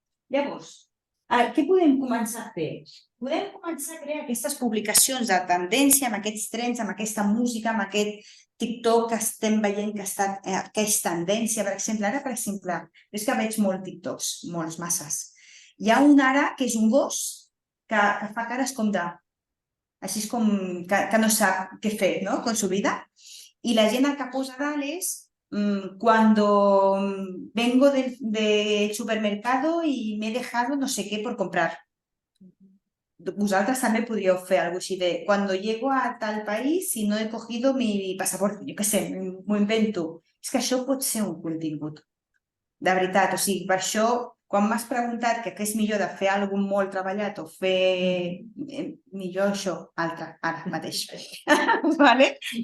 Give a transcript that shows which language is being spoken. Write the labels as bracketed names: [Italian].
[Catalan] Llavors, què podem començar a fer? Podem començar a crear aquestes publicacions de tendència amb aquests trends, amb aquesta música, amb aquest TikTok que estem veient que és tendència, per exemple. Ara, per exemple, és que veig molt TikToks, molts, masses. Hi ha un ara que és un gos que fa cares com de... Així és com que no sap què fer, no?, [Spanish] con su vida. [Catalan] I la gent el que posa dalt és [Spanish] cuando vengo del supermercado y me he dejado no sé qué por comprar. [Catalan] Vosaltres també podríeu fer alguna cosa així de [Spanish] cuando llego a tal país y no he cogido mi pasaporte, [Catalan] jo què sé, m'ho invento. És que això pot ser un contingut, de veritat. O sigui, per això, quan m'has preguntat que què és millor de fer alguna molt treballat o fer millor això, altre, ara mateix. Vale?